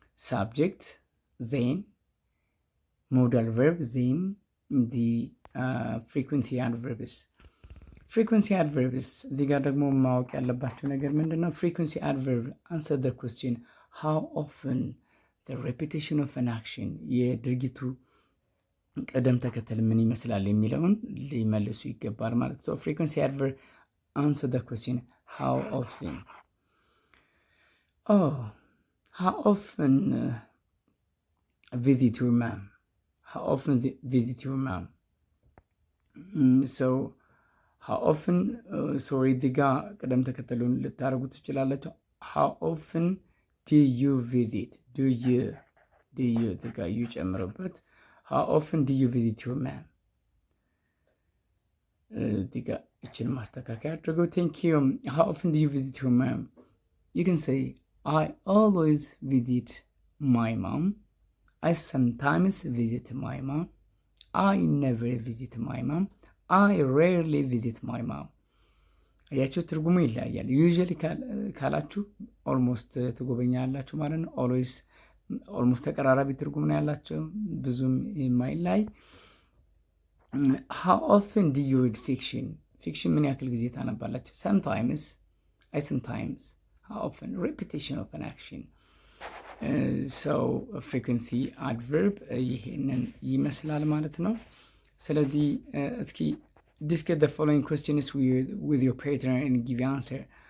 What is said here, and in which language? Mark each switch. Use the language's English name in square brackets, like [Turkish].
[English] Subject, then modal verb, then the frequency adverbs. [Amharic] Frequency adverbs, እዚህ ጋር ደግሞ ማወቅ ያለባችሁ ነገር ምንድነው? [English] Frequency adverb answer the question how often, the repetition of an action, [Amharic] የድርጊቱ ቅደም ተከተል ምን ይመስላል የሚለውን ሊመልሱ ይገባል ማለት ነው። [English] frequency adverb answer the question how often. How often visit your mom? How often visit your mom? So how often, sorry, [Amharic] ዲጋ ቅደም ተከተሉን ልታደርጉ ትችላላችሁ። [English] how often do you visit? do you ዲጋ you ጨምሩበት። how often do you visit your mom? [Amharic] ዲጋ እችን ማስተካከያ አድርገው። [English] thank you. how often do you visit your mom? you can say I always visit my mom. I sometimes visit my mom. I never visit my mom. I rarely visit my mom. [Amharic] አያችሁ ትርጉሙ ይለያያል። ዩዥዋሊ ካላችሁ ኦልሞስት ትጎበኛላችሁ ማለት ነው። ኦልሞስት ተቀራራቢ ትርጉም ነው ያላቸው፣ ብዙም የማይለያይ። [English] how often do you read fiction? [Amharic] ፊክሽን ምን ያክል ጊዜ ታነባላችሁ? [English] sometimes, I sometimes. how often, repetition of an action. so frequency adverb [Amharic] ይሄንን ይመስላል ማለት ነው። ስለዚህ እስኪ [English] discuss the following questions with your partner and give answer.